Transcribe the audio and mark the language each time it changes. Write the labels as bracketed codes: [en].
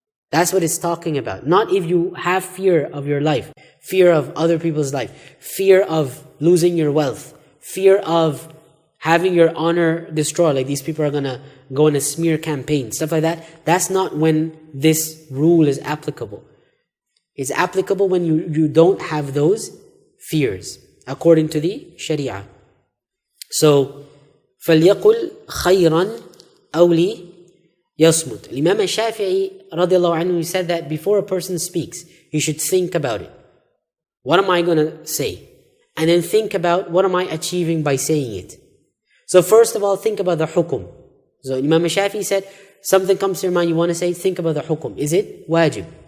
[en] That's what it's talking about. Not if you have fear of your life, fear of other people's life, fear of losing your wealth, fear of having your honor destroyed, like these people are going to go in a smear campaign, stuff like that. That's not when this rule is applicable. It's applicable when you don't have those fears, according to the Sharia. [ar] So, فَلْيَقُلْ خَيْرًا أَوْ لِيَصْمُتْ. [en] Imam Shafi'i radiallahu anhu, he said that before a person speaks, he should think about it. What am I going to say? And then think about what am I achieving by saying it. So first of all, think about the hukum. So Imam Shafi'i said, something comes to your mind, you want to say, think about the hukum. Is it wajib?